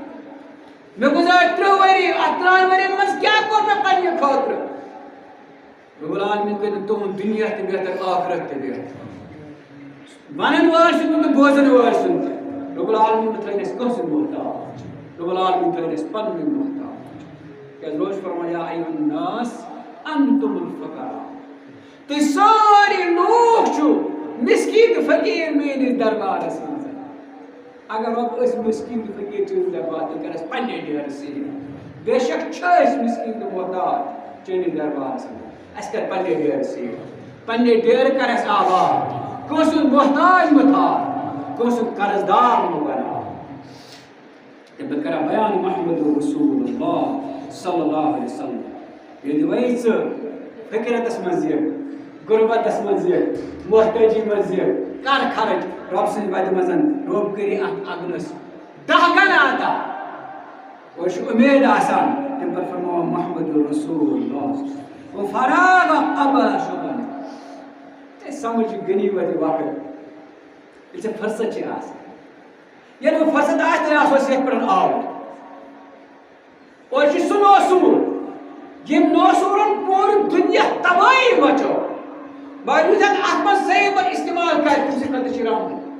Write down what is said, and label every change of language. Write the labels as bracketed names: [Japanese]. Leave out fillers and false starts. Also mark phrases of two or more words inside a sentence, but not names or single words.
[Kashmiri] مےٚ گُزٲرۍ 30 ؤری اَتھ 3 ؤرین منٛز کیٛاہ کوٚر مےٚ پننہِ خٲطرٕ رب العالمین کر تہذ دنیا تہ بہتر آخرت تہ بہتر ونن وول سن تو بوزن وول سن رب العالمین تھٲیِن اَسہِ کٲنٛسہِ محتاج رب العالمین تھٲیِن اَسہِ پنٛنُے محتاج کیٛازِ روز فرمایا [Arabic] یا ایُّہَا الناس انتم الفقراء [Kashmiri] تُہۍ سٲری لوٗکھ چھِو مسکیٖن تہٕ فقیٖر میٲنِس دربارس منٛز اگر رۄب أسۍ مسکیٖن تہٕ فقیٖر چٲنِس دربار تیٚلہِ کر اَسہِ پنٛنہِ ڈیرٕ سۭتۍ بے شک چھِ أسۍ مسکیٖن تہٕ محتاج چٲنِس دربارس منٛز اَسہِ کر پنٛنہِ ڈیرٕ سۭتۍ پنٛنہِ ڈیرٕ کر اَسہِ آباد کٲنٛسہِ ہُنٛد محتاج مہٕ تھاو کٲنٛسہِ ہُنٛد قرض دار مہٕ بناو تہٕ بہٕ کرٕ بیان محمد رسول اللہ [Arabic] صلی اللہ علیہ وسلم [Kashmiri] ییٚلہِ وۄنۍ ژٕ فِکرتس منٛز یہِ غُربتس منٛز یہِ محتٲجی منٛز یہِ کر خرٕچ رۄب سٕنٛدِ وتہِ منٛز رۄب کٔری اتھ اگنس 10 گنا عطا اور چھُ اُمید آسان تمہِ پتہٕ فرماوان محمد رسول اللہ [Arabic] وفراغ قبل شغل [Kashmiri] سمجھ گنی وتہِ وقت ییٚلہِ ژےٚ فرست چھِ آسان ییٚلہِ وۄنۍ فرست آسہِ تیٚلہِ آسو أسۍ یتھ پٮ۪ٹھ آوُر اور چھُ سُہ نوسوٗر ییٚمۍ نوسوٗرن پوٗرٕ دُنیا تبٲہی مچو مگر یُس اتھ منٛز صحیح پٲٹھۍ استعمال کرِ تٔمۍ سٕنٛدِ خٲطرٕ چھِ رحمت